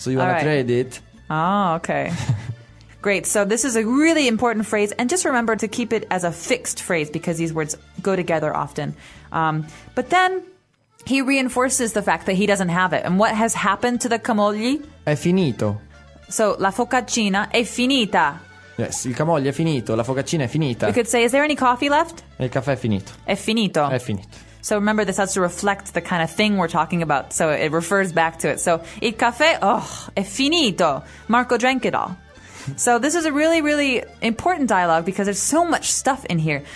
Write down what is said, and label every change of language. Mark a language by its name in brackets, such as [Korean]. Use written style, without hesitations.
[English] So you want to trade it? Oh, okay. Great. So this is a really important phrase. And just remember to keep it as a fixed phrase because these words go together often. But then he reinforces the fact that he doesn't have it. And what has happened to the camogli? [Italian] È finito. So la focaccina è finita. Yes, il camoglio è finito, la focaccina è finita. [English] We could say, is there any coffee left? [Italian] Il caffè è finito. È finito. È finito. [English] So remember, this has to reflect the kind of thing we're talking about, so it refers back to it. So, [Italian] il caffè, oh, è finito. [English] Marco drank it all. So this is a really, really important dialogue because there's so much stuff in here.